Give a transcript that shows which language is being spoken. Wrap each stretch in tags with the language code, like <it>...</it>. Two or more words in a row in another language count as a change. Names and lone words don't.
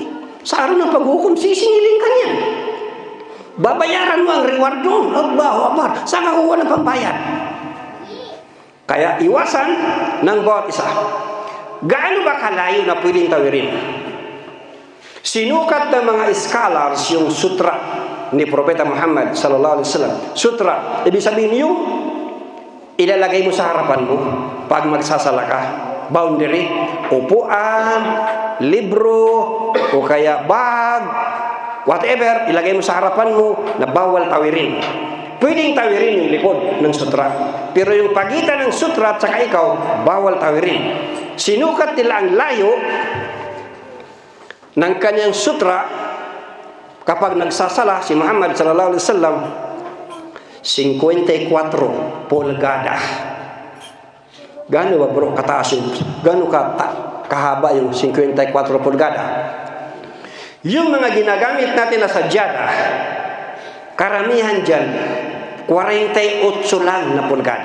<tl>Sa araw ng paghukom, sisingilin ka niyan. Babayaran mo ang reward doon.</tl> <ar>الله أكبر.</ar> <tl>Saan ka kukuha ng pambayad? Kaya iwasan ng bawat isa. Gaano ba kalayo na pwedeng tawirin? Sinukat ng mga scholars yung sutra ni Propeta Muhammad</tl> <ar>صلى الله عليه وسلم.</ar> <tl>Sutra, ibig sabihin yung ilalagay mo sa harapan mo pag magsasala ka. Boundary, upuan, libro, o kaya bag, whatever, ilagay mo sa harapan mo na bawal tawirin. Pwedeng tawirin yung likod ng sutra. Pero yung pagitan ng sutra at saka ikaw, bawal tawirin. Sinukat nila ang layo ng kanyang sutra kapag nagsasala si Muhammad</tl> <ar>صلى الله عليه وسلم</ar> <tl>54 pulgada. Gaano ba bro kataas yung, gaano kahaba yung 54 pulgada? Yung mga ginagamit natin na sadyada, karamihan dyan 48 lang na pulgada.</tl>